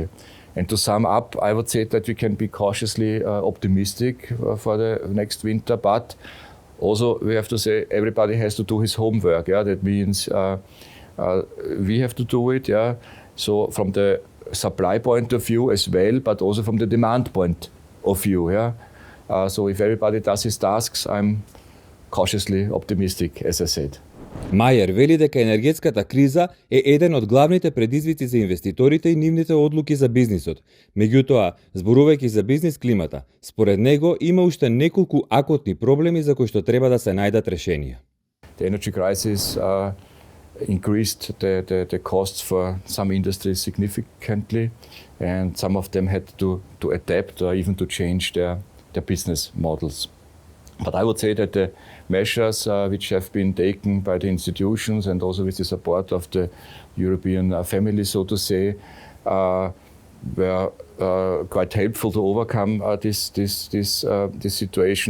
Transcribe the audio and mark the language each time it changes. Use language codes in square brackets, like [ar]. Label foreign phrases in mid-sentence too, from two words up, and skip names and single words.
[en] And to sum up, I would say that we can be cautiously optimistic for the next winter, but also we have to say everybody has to do his homework. Yeah, that means we have to do it. Yeah, so from the supply point of view as well, but also from the demand point of view. Yeah, so if everybody does his tasks, I'm cautiously optimistic, as I said. [mk] Мајер вели дека енергетската криза е еден од главните предизвици за инвеститорите и нивните одлуки за бизнисот. Меѓутоа, зборувајќи за бизнис климата, според него има уште неколку акутни проблеми за кои што треба да се најдат решенија. [en] The energy crisis increased the costs for some industries significantly, and some of them had to adapt or even to change their business models. But I would say that the measures which have been taken by the institutions and also with the support of the European family, so to say, were quite helpful to overcome this situation.